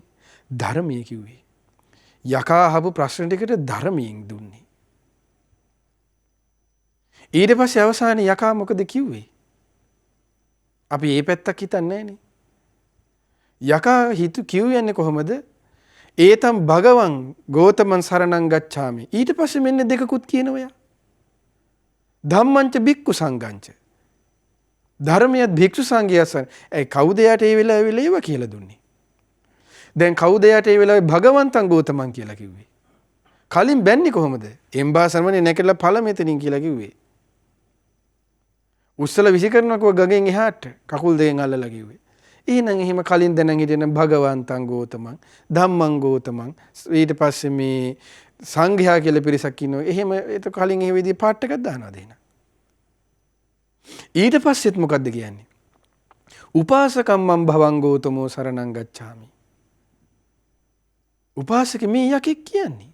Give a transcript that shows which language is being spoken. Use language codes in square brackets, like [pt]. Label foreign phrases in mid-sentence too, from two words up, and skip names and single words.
[si] ධර්මයේ කිව්වේ. යකා අහපු ප්‍රශ්න ටිකට ධර්මයෙන් දුන්නේ. ඊට පස්සේ අවසානයේ යකා මොකද කිව්වේ? අපි මේ පැත්තක් හිතන්නේ නැහනේ. යකා කිව්වන්නේ කොහොමද? [pi] ඒතම් භගවං ගෝතමං සරණං ගච්ඡාමි. [si] ඊට පස්සේ මෙන්න දෙකකුත් කියනවා. [pi] ධම්මංච භික්ඛු සංඝංච. [si] ධර්මයත් භික්ෂු සංඝයාසන. ඒ කවුද යට ඒ වෙලාවේ ඒව කියලා දුන්නේ? දැන් කවුද යට ඒ වෙලාවේ [pi] භගවන්තං ගෝතමං [si] කියලා කිව්වේ? කලින් බැන්නේ කොහොමද? එම්බාසරමනේ නැකලා ඵල මෙතනින් කියලා කිව්වේ. උස්සල විසි කරනකෝ ගගෙන් එහාට කකුල් දෙකෙන් අල්ලලා කිව්වේ. එහෙනම් එහෙම කලින් දැනන් හිටියන [pi] භගවන්තං ගෝතමං, ධම්මං ගෝතමං, [si] ඊට පස්සේ මේ සංඝයා කියලා පිරිසක් ඉන්නවා. එහෙම ඒක කලින් එහෙම විදිහේ පාට් එකක් දානවා දෙන. ඊට පස්සෙත් මොකද්ද කියන්නේ? [pi] උපාසකම්මං භවං ගෝතමෝ සරණං ගච්ඡාමි. [si] උපාසක මේ යකෙක් කියන්නේ.